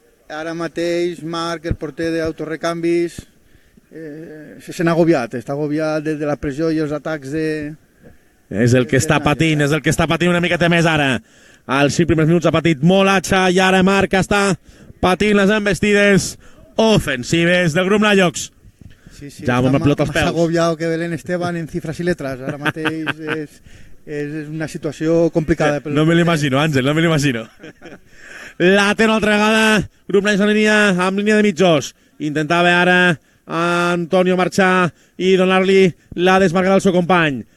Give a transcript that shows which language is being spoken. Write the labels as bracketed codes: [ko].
[ca] Ara mateix Marc, el porter d'autorecanvis, se sent agobiat, està agobiat des de la pressió i els atacs de... És el que està patint una miqueta més ara. Als 5 primers minuts ha patit molt Hacha i ara Marc està patint les envestides ofensives del grup Nayox. Sí, Ja amb la pilota als peus. [es] Más agobiado que Belén Esteban en cifras y letras. [ca] Ara mateix és una situació complicada. No me l'imagino, Àngel, no me l'imagino. La té una altra vegada, grup Nayox amb línia de mitjos. Intentava ara Antonio marxar i donar-li la desmarcada al seu company.